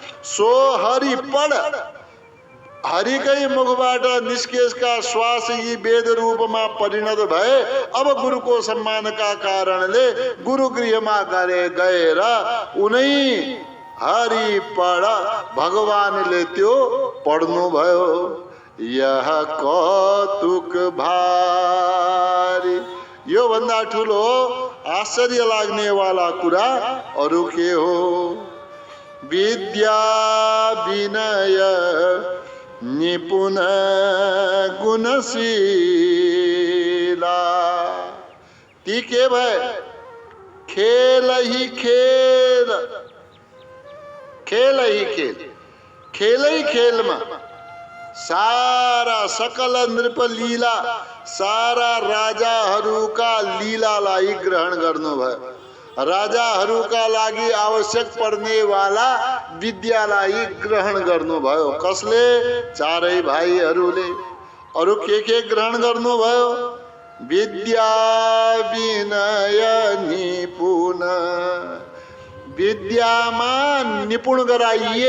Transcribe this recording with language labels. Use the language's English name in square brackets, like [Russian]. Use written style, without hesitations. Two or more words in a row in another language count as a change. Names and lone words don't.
[Nepali] सो हरि पढ, हरिकै मुखबाट निस्केका श्वास यी वेद रूपमा परिणत भए। अब गुरुको सम्मानका कारणले गुरु गृहमा गएर उनै हरि पढ भगवानले त्यो पढ्नु भयो। [Awadhi] यह कौतुक भारी, [Nepali] यो भन्दा ठुलो आश्चर्य लाग्ने वाला कुरा अरु के हो? [Awadhi] विद्या विनय निपुण गुणशीला, [Nepali] ती के भए? [Awadhi] खेल ही खेल, खेल ही खेल, [Nepali] खेलै खेलमा सारा सकल नृप लीला, सारा राजाहरूका लीलालाई ग्रहण गर्नुभयो। राजाहरूका लागि आवश्यक पर्ने वाला विद्यालाई ग्रहण गर्नुभयो। कसले? चारै भाइहरूले। अरु के ग्रहण गर्नुभयो? विद्या विनय निपुण, विद्यामा निपुण गराइए।